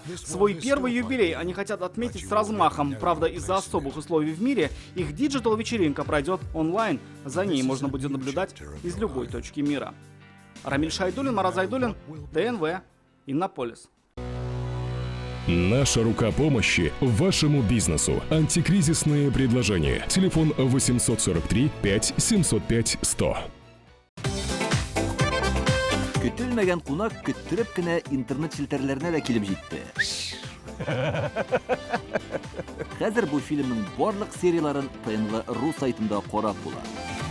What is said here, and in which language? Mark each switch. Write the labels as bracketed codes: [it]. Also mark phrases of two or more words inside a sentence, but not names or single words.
[ru] Свой первый юбилей они хотят отметить с размахом. Правда, из-за особых условий в мире их диджитал-вечеринка пройдет онлайн. За ней можно будет наблюдать из любой точки мира. Рамиль Шайдуллин, Марат Зайдуллин, ТНВ, Иннополис. Наша рука помощи вашему бизнесу. Антикризисные предложения. Телефон 843 5 705 100. [tt] Көтелмәгән кунак көттөреп кенә интернет челтәрләренә дә килеп җитте. Хәзер бу фильмның барлык серияларын ТНВ.ру сайтында карап була.